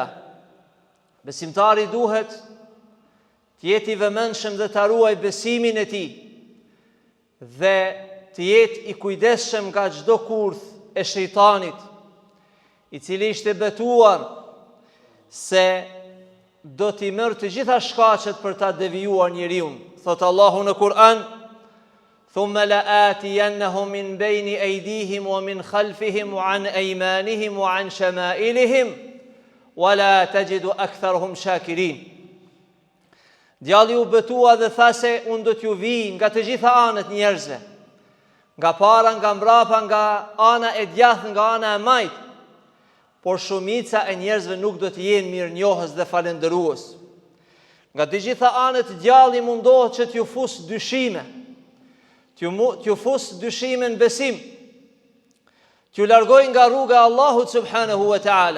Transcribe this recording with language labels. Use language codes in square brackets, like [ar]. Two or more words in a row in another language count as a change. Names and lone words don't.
[sq] Besimtari duhet të jetë I vëmendshëm dhe të ruaj besimin e tij dhe të jetë I kujdesshëm nga çdo kurth e shejtanit, I cili ishte betuar se do t'i merr të gjitha shkaqet për ta devijuar njeriu. Thot Allahu në Kur'an: [ar] "ثم لآتينهم من بين أيديهم ومن خلفهم وعن أيمانهم وعن شمائلهم ولا تجد أكثرهم شاكرين." [sq] Djalli u betua dhe tha se unë do t'ju vij nga të gjitha anët njerëzve, nga para, nga mbrapa, nga ana e djathtë, nga ana e majtë. Por shumica e njerëzve nuk do të jenë mirënjohës dhe falendërues. Nga të gjitha anët djalli mundohet që t'ju fus dyshime, t'ju fus dyshime në besim, t'ju largoj nga rruga e Allahut [ar] سبحانه وتعالى.